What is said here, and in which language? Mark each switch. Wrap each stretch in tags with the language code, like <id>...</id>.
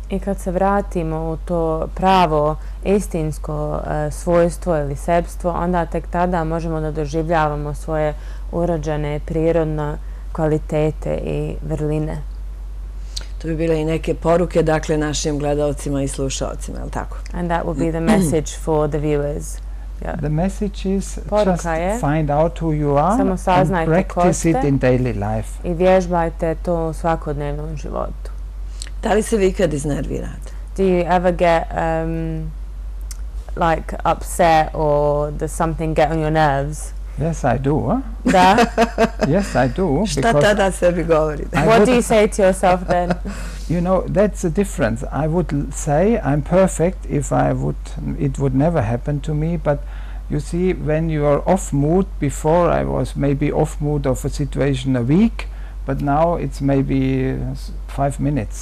<bs>I kad se vratimo u to pravo istinsko svojstvo ili sebstvo, onda tek tada možemo da doživljavamo svoje urođene prirodne kvalitete i vrline. To bi bile i neke poruke, dakle, našim gledalcima i slušalcima, je li tako?</bs> <en>And that would be the message for the viewers. Yeah. The message is just find out who you are and practice it in daily life.</en> <bs>I vježbajte to u svakodnevnom životu. Da li se vi kad iznervirate?</bs> <en>Do you ever get like upset or does something get on your nerves? Yes, I do. Huh?</en> <bs>Da?</bs> <en>Yes, I do.</en> <bs>Šta tada sebi govorite?</bs> <en>What do you say to yourself then? You know, that's the difference. I would say I'm perfect if it would never happen to me, but you see, when you are off mood, before I was maybe off mood of a situation a week, but now it's maybe 5 minutes.</en>